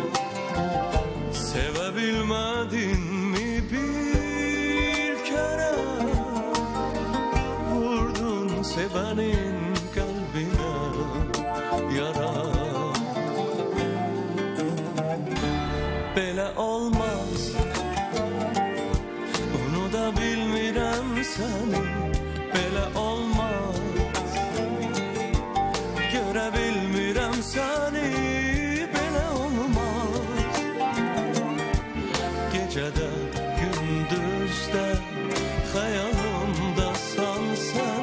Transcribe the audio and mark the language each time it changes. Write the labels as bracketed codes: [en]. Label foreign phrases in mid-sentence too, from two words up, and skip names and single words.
[tr] Sevebilmedin mi bir kere? Vurdun sevenin kalbine yara. [az] Böyle olmaz, onu da bilmirəm səni. Belə olmaz, görə bilmirəm səni. Belə olmaz, gecədə, gündüzdə xəyalımdasan sən.